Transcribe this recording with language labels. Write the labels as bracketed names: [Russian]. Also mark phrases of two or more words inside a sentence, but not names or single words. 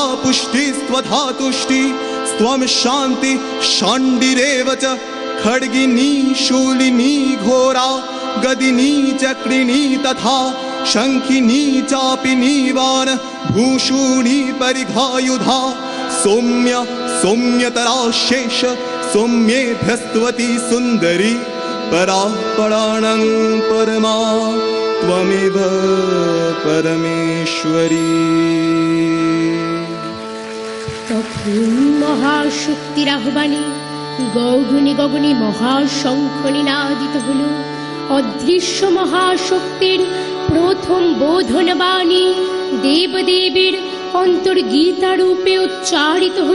[Sanskrit] पुष्टिस्त्वधातुष्टि त्वं शान्ति शाण्डिरेव च खड्गिनी शूलिनी घोरा गदिनी चक्रिणी तथा शङ्खिनी चापि नीवान भूषूणी परिघायुधा सौम्य सौम्यतरा शेष सौम्येभ्यस्त्वती सुन्दरी परा पराणं परमा त्वमेव परमेश्वरी। [Bangla] তখন মহাশক্তির আহ্বানে গগনে গগনে মহাশঙ্খ নিনাদিত হল। অদৃশ্য মহাশক্তির প্রথম বোধন বাণী দেবদেবীর অন্তর্গীতা রূপে উচ্চারিত হল।